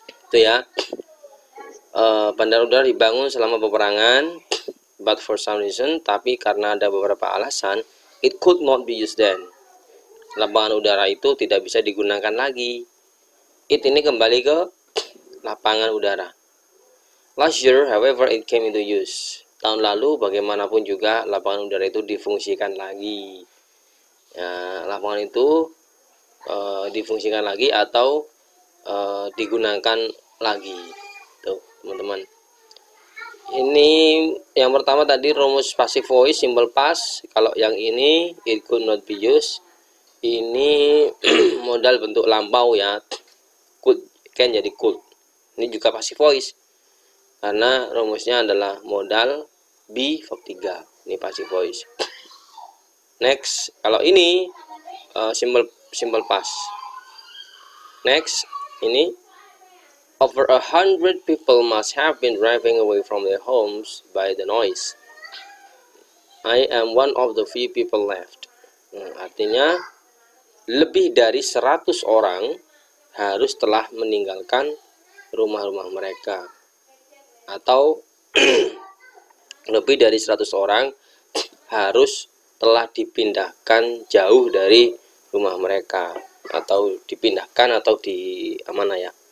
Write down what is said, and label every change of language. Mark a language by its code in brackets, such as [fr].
[id] Itu ya. Bandar udara dibangun selama peperangan, [en] but for some reason, [id] tapi karena ada beberapa alasan, [en] it could not be used then. [id] Lapangan udara itu tidak bisa digunakan lagi. It ini kembali ke lapangan udara. [en] Last year, however, it came into use. [id] Tahun lalu, bagaimanapun juga, lapangan udara itu difungsikan lagi. Ya, lapangan itu difungsikan lagi atau digunakan lagi. Tuh, teman-teman. Ini yang pertama tadi rumus passive voice, simple past. Kalau yang ini, [en] it could not be used. [id] Ini modal bentuk lampau ya. Could, can jadi could. Ini juga passive voice. Karena rumusnya adalah modal be verb 3. Ini passive voice. Next, kalau ini simple past. [en] Next, [id] ini [en] over 100 people must have been driving away from their homes by the noise. I am one of the few people left. [id] Artinya lebih dari 100 orang harus telah meninggalkan rumah-rumah mereka. Atau lebih dari 100 orang harus telah dipindahkan jauh dari rumah mereka, atau dipindahkan atau di mana ya?